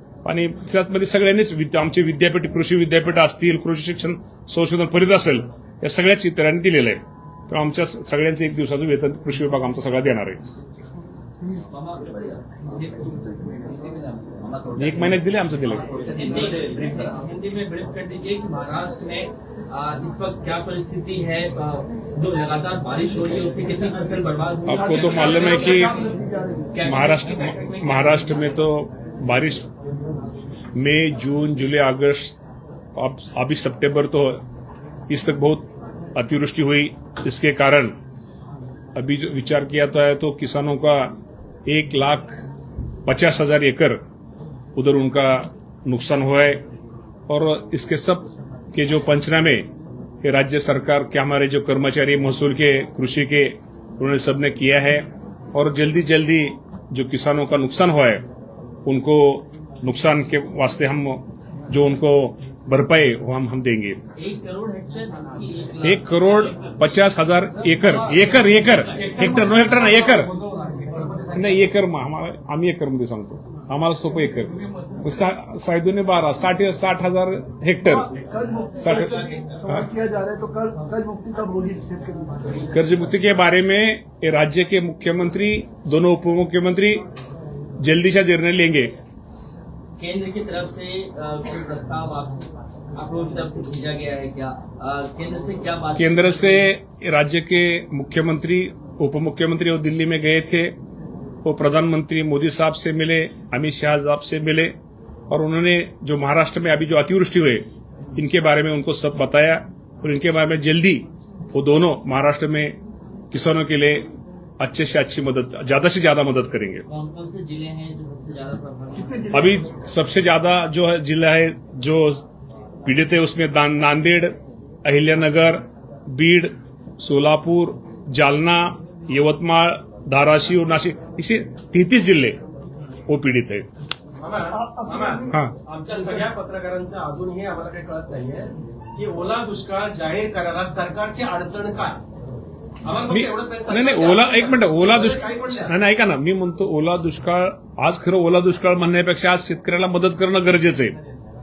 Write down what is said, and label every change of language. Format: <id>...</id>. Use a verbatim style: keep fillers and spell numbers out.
<mr>आणि त्यामध्ये सगळ्यांनीच विद्या- आमचे विद्यापीठ कृषी विद्यापीठ असतील, कृषी शिक्षण संशोधन परिषद असेल, या सगळ्याच इतरांनी दिलेलं आहे. तर आमच्या सगळ्यांचं एक दिवसाचं वेतन कृषी विभाग आमचा सगळा देणार आहे. एक महिन्यात दिले आमचं दिलं.</mr> <hi>हिंदी में ब्रीफ कर दीजिए कि महाराष्ट्र में आ, इस वक्त क्या परिस्थिति है, आ, जो लगातार बारिश हो रही है उससे कितनी फसल बर्बाद हुई? आपको तो मालूम है कि महाराष्ट्र महाराष्ट्र में तो बारिश मई जून जुलाई अगस्त अब अभी सितंबर तो इस तक बहुत अतिवृष्टि हुई, इसके कारण अभी जो विचार किया तो है तो किसानों का एक लाख पचास हजार एकड़ उधर उनका नुकसान हुआ है. और इसके सब के जो पंचनामे के राज्य सरकार के हमारे जो कर्मचारी महसूल के कृषि के उन्होंने सबने किया है. और जल्दी जल्दी जो किसानों का नुकसान हुआ है उनको नुकसान के वास्ते हम जो उनको भरपाई वो हम हम देंगे. एक करोड़ हेक्टेयर की एक एक करोड़ पचास हजार एकड़ एकड़ एकड़ हेक्टर नो हेक्टर ना एकड़</hi> <mr>नाही एकर मग आम्हाला आम्ही एकरमध्ये सांगतो आम्हाला सोपं एकर मग सा- साडे दोन्ही बारा साठ साठ हजार हेक्टर</mr> <hi>कर्ज मुक्ति साठ सवाल किया जा रहा है तो कर्ज कर्ज मुक्ति का बोली शेतकरी कर्जमुक्ति के बारे में ये राज्य के मुख्यमंत्री दोनों उप मुख्यमंत्री जल्दी से निर्णय लेंगे। केंद्र की तरफ से अ, कोई प्रस्ताव आप आप लोगों की तरफ से भेजा गया है क्या? अ, केंद्र से क्या बात? केंद्र से राज्य के मुख्यमंत्री उप मुख्यमंत्री वो दिल्ली में गए थे, वो प्रधानमंत्री मोदी साहब से मिले, अमित शाह साहब से मिले और उन्होंने जो महाराष्ट्र में अभी जो अतिवृष्टि हुई इनके बारे में उनको सब बताया और इनके बारे में जल्दी वो दोनों महाराष्ट्र में किसानों के लिए अच्छे से अच्छी मदद ज्यादा से ज्यादा मदद करेंगे। कौन कौन से जिले हैं जो सबसे ज्यादा प्रभावित हैं? अभी सबसे ज्यादा जो है जिला है जो पीड़ित है उसमें दान- नांदेड़, अहिल्यानगर, बीड, सोलापुर, जालना, यवतमाळ, धाराशिव, नाशिक इसे तेहतीस जिल्हे वो पीड़ित है। मामा, मामा, हा</hi> <mr>आमच्या सगळ्या पत्रकारांचं अजूनही आम्हाला काही कळत नाहीये की ओला दुष्काळ जाहीर करायला सरकारची अडचण काय? आम्हाला फक्त मी एवढंच पाहिजे, नाही नाही सरकारची ओला अडचण एक मिनिट काय? ओला काय दुष्काळ पण नाही. नाही नाही, ऐका ना मी म्हणतो ओला दुष्काळ आज खरं ओला दुष्काळ म्हणण्यापेक्षा आज शेतकऱ्याला मदत करणं गरजेचं आहे.</mr>